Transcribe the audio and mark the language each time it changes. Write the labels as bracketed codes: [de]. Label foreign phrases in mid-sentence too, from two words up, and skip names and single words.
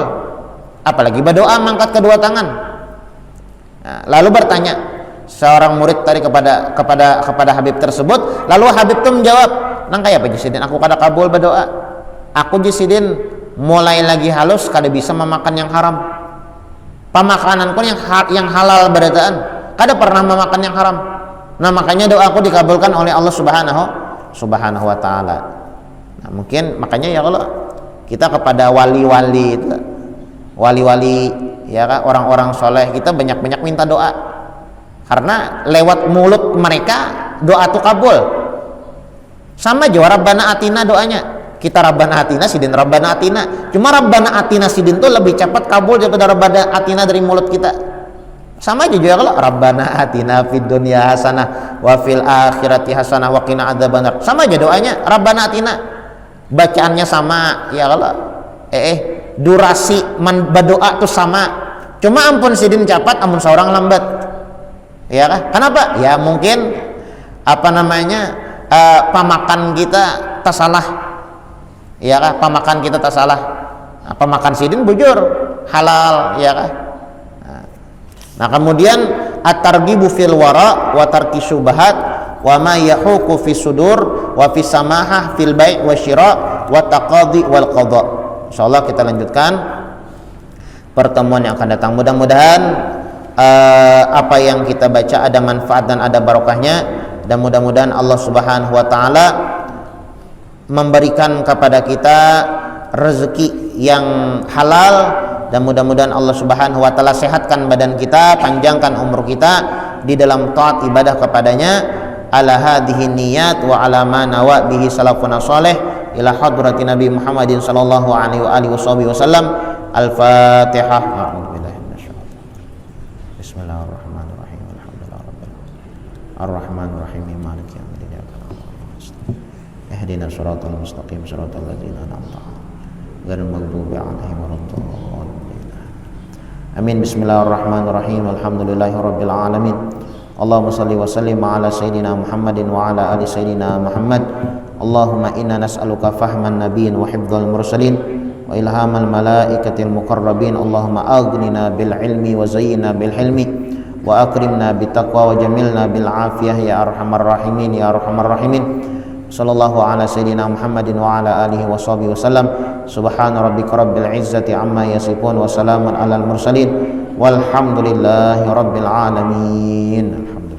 [bjn] Apalagi berdoa mengangkat kedua tangan. Nah, lalu bertanya seorang murid tadi kepada Habib tersebut, lalu Habib itu menjawab, nang kayak apa Jisidin? Aku kada kabul berdoa. Aku Jisidin mulai lagi halus kada bisa memakan yang haram. Pemakanan pun yang halal berataan, kada pernah memakan yang haram. Nah, makanya doaku dikabulkan oleh Allah [ar] سبحانه وتعالى. [bjn] Nah, mungkin makanya ya kalau kita kepada wali-wali ya kan, orang-orang soleh, kita banyak-banyak minta doa. Karena lewat mulut mereka doa itu kabul. Sama aja [ar] ربنا آتنا [bjn] doanya. Kita [ar] ربنا آتنا, [bjn] sidin [ar] ربنا آتنا. [bjn] Cuma [ar] ربنا آتنا [bjn] sidin tuh lebih cepat kabul daripada [ar] ربنا آتنا [bjn] dari mulut kita. Sama aja juga kalau [ar] ربنا آتنا في الدنيا حسنة وفي الآخرة حسنة وقنا عذاب النار. [bjn] Sama aja doanya [ar] ربنا آتنا. [bjn] Bacaannya sama ya kalau durasi berdoa tuh sama. Cuma ampun sidin cepat, ampun seorang lambat. Ya kan? Kenapa? Ya mungkin pemakan kita tersalah. Ya kah, pemakan kita tak salah. Pemakan sidin bujur halal, ya kah? [ar] Nah, kemudian الترغيب في الورع وترك الشبهات وما يحيك في الصدور وفي السماحة في البيع والشراء والتقاضي والقضاء. [bjn] Insyaallah kita lanjutkan pertemuan yang akan datang. Mudah-mudahan apa yang kita baca ada manfaat dan ada barokahnya, dan mudah-mudahan Allah [ar] سبحانه وتعالى [bjn] memberikan kepada kita rezeki yang halal, dan mudah-mudahan Allah [ar] سبحانه وتعالى [bjn] sehatkan badan kita, panjangkan umur kita di dalam taat ibadah kepadanya. [ar] على هذه النية وعلى ما نوى به سلفنا الصالح إلى حضرة النبي محمد صلى الله عليه وعلى آله وسلم. الفاتحة. بسم الله الرحمن الرحيم. الحمد لله رب الرحمن الرحيم. مالك يوم الدين. اهدنا الصراط المستقيم صراط الذين أنعمت عليهم غير المغضوب عليهم ولا الضالين. آمين. بسم الله الرحمن الرحيم. الحمد لله رب العالمين. اللهم صل وسلم على سيدنا محمد وعلى آل سيدنا محمد اللهم إنا نسألك فهم النبيين وحفظ المرسلين وإلهام الملائكة المقربين. اللهم أغننا بالعلم وزينا بالحلم وأكرمنا بالتقوى وجملنا بالعافية يا أرحم الراحمين يا أرحم الراحمين. صلى الله على سيدنا محمد وعلى آله وصحبه وسلم. سبحان ربك رب العزة عما يصفون وسلام على المرسلين والحمد لله رب العالمين.